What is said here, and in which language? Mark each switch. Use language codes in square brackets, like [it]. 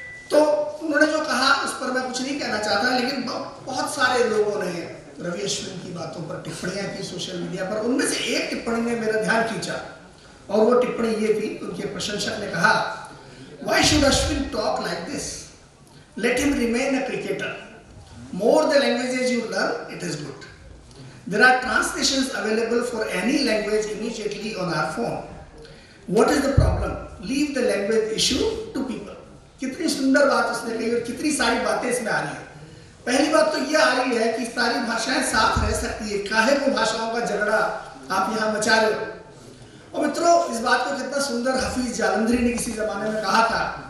[hi] तो उन्होंने जो कहा उस पर मैं कुछ नहीं कहना चाहता, लेकिन बहुत सारे लोगों ने रवि अश्विन की बातों पर टिप्पणियां की सोशल मीडिया पर। उनमें से एक टिप्पणी ने मेरा ध्यान खींचा, और वो टिप्पणी ये थी, उनके प्रशंसक ने कहा, [en] Why should Ashwin talk like this? Let him remain a cricketer. More the languages you learn, it is good. There are translations available for any language immediately on our phone. What is the problem, leave the language issue to people. [hi] कितनी सुंदर बात उसने कही और कितनी सारी बातें इसमें आ रही है। पहली बात तो यह आ रही है कि सारी भाषाएं साथ रह सकती है, काहे को भाषाओं का झगड़ा आप यहाँ मचा रहे हो। और मित्रों, इस बात को कितना सुंदर हफीज जालंधरी ने किसी जमाने में कहा था।